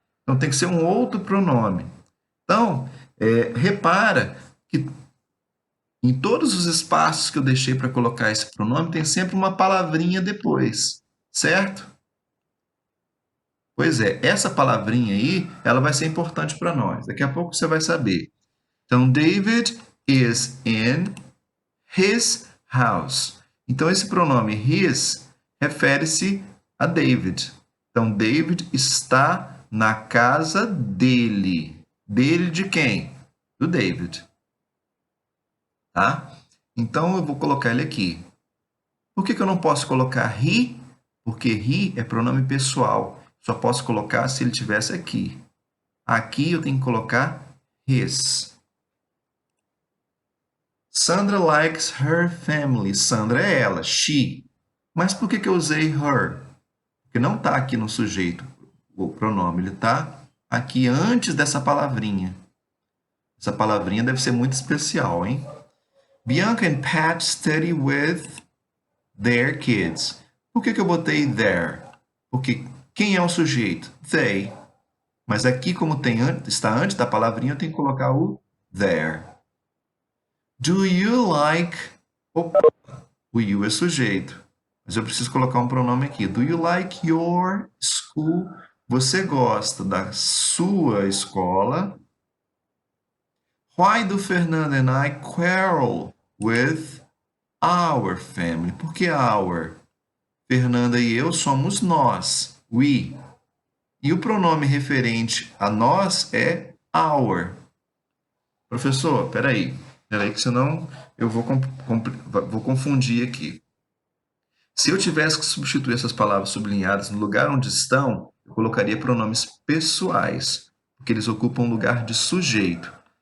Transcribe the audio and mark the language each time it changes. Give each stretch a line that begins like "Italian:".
Portuguese: Então, tem que ser um outro pronome. Então, repara que em todos os espaços que eu deixei para colocar esse pronome, tem sempre uma palavrinha depois, certo? Pois é, essa palavrinha aí, ela vai ser importante para nós. Daqui a pouco você vai saber.
English: Então, David is in his house.
Portuguese: Então, esse pronome his refere-se a David. Então, David está na casa dele. Dele de quem? Do David. Tá? Então, eu vou colocar ele aqui. Por que eu não posso colocar he? Porque he é pronome pessoal. Só posso colocar se ele estivesse aqui. Aqui eu tenho que colocar his.
English: Sandra likes her family.
Portuguese: Sandra é ela, she. Mas por que eu usei her? Porque não está aqui no sujeito o pronome. Ele está aqui antes dessa palavrinha. Essa palavrinha deve ser muito especial, hein?
English: Bianca and Pat study with their kids.
Portuguese: Por que eu botei there? Porque quem é o sujeito? They. Mas aqui, como está antes da palavrinha, eu tenho que colocar o there.
English: Do you like...
Portuguese: Opa, o you é sujeito. Mas eu preciso colocar um pronome aqui.
English: Do you like your school?
Portuguese: Você gosta da sua escola?
English: Why do Fernando and I quarrel with our family?
Portuguese: Por que our? Fernanda e eu somos nós. We. E o pronome referente a nós é our. Professor, peraí que senão eu vou confundir aqui. Se eu tivesse que substituir essas palavras sublinhadas no lugar onde estão, eu colocaria pronomes pessoais, porque eles ocupam o lugar de sujeito.